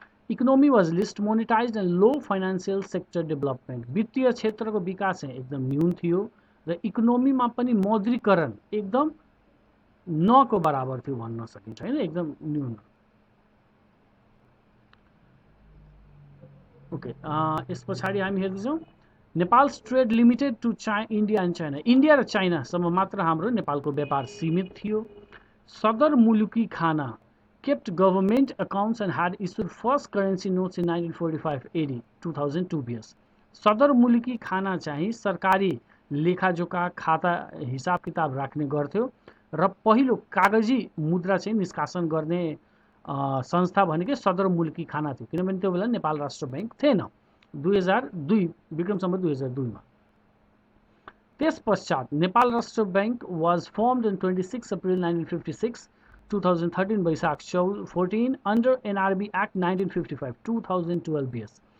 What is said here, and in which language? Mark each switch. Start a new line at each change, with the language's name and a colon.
Nepali: Economy was list monetise and low financial sector development, वित्तीय क्षेत्रको विकास चाहिँ एकदम न्यून थियो र इकोनोमीमा पनि मौद्रीकरण एकदम नको बराबर थियो भन्न सकिन्छ, होइन, एकदम न्यून। ओके, यस पछाडि हामी हेर्दैछौँ Nepal trade limited to India and China, India र चाइनासम्म मात्र हाम्रो नेपालको व्यापार सीमित थियो।
English: Sadar Muluki Khana kept government accounts and had issued first currency notes in 1945 AD 2002 BS।
Nepali: सदर मुलुकी खाना चाहिँ सरकारी लेखाजोखा खाता हिसाब किताब राख्ने गर्थ्यो र पहिलो कागजी मुद्रा चाहिँ निष्कासन गर्ने संस्था भनेकै सदर मुलुकी खाना थियो, किनभने त्यो बेला नेपाल राष्ट्र ब्याङ्क थिएन। 2002 विक्रम सम्वत 2002 मा। त्यस पश्चात नेपाल राष्ट्र bank was firmed in 26 April 1956, 2013 Baishakh 14 under NRB act 1955 2012 BS।